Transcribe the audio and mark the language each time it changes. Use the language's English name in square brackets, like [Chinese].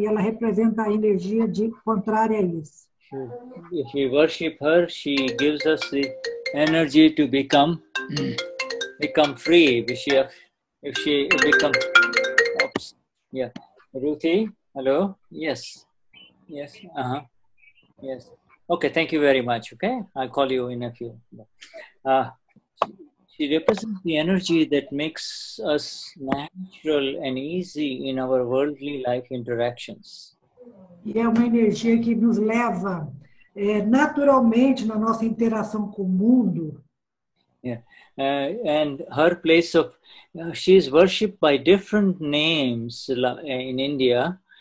[Portuguese] E ela representa a energia contrária a isso. [English] If we worship her, she gives us the energy to become free. If she becomes, oops, yeah. Ruthie, hello? Yes. Yes. Yes. Okay, thank you very much. Okay, I'll call you in a few. She represents the energy that makes us natural and easy in our worldly life interactions. [Portuguese] E é uma energia que nos leva naturalmente na nossa interação com o mundo. [English] Yeah, and her place of she is worshipped by different names in India.